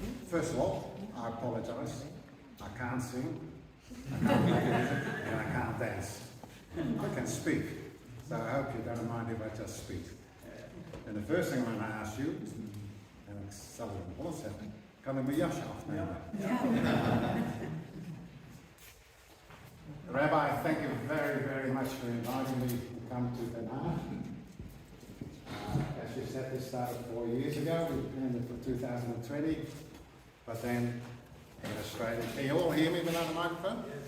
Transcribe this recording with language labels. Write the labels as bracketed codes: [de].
[en] First of all, I apologize. I can't sing, I can't make music, and I can't dance. I can speak, so I hope you don't mind if I just speak. And the first thing I'm going to ask you, [nl] en ik zal het in Hollands zeggen, kan ik mijn jas afnemen? [en] Rabbi, thank you very, very much for inviting me to come to Den Haag. As you said, this started 4 years ago. We planned it for 2020. But then in Australia, can you all hear me without a microphone?